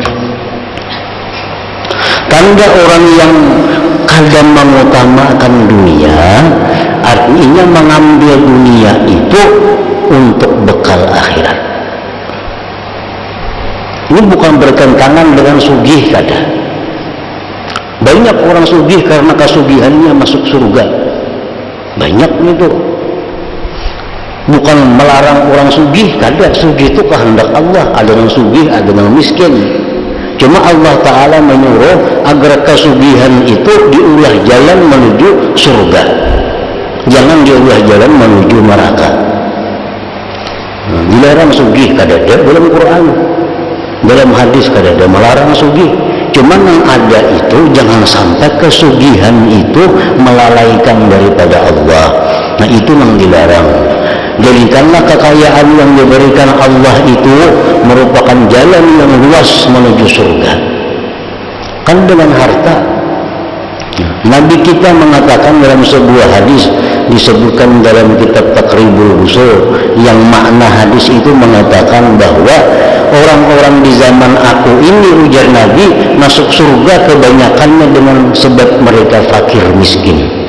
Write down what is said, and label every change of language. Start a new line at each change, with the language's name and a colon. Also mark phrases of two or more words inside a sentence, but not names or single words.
Indonesian: Tanda orang yang kadang mengutamakan dunia, artinya mengambil dunia itu untuk bekal akhirat. Ini bukan bertentangan dengan
Banjar: sugih kada.
Indonesian: Banyak orang sugih karena kesugihannya masuk surga. Banyak itu. Bukan melarang orang
Banjar: sugih kada.
Indonesian: Sugih itu kehendak Allah. Ada yang sugih, ada yang miskin. Cuma Allah Ta'ala menyuruh agar kesugihan itu diulah jalan menuju surga. Jangan diulah jalan menuju neraka. Dilarang
Banjar: sugih kada ada
Indonesian: dalam Quran. Dalam hadis
Banjar: kada ada
Indonesian: melarang sugih. Cuman yang ada itu jangan sampai kesugihan itu melalaikan daripada Allah. Nah, itu yang dilarang. Jadikanlah kekayaan yang diberikan Allah itu merupakan jalan yang luas menuju surga. Kan dengan harta. Nabi kita mengatakan dalam sebuah hadis, disebutkan dalam kitab Taqribul Usul, yang makna hadis itu mengatakan bahwa orang-orang di zaman aku ini, ujar Nabi, masuk surga kebanyakannya dengan sebab mereka fakir miskin.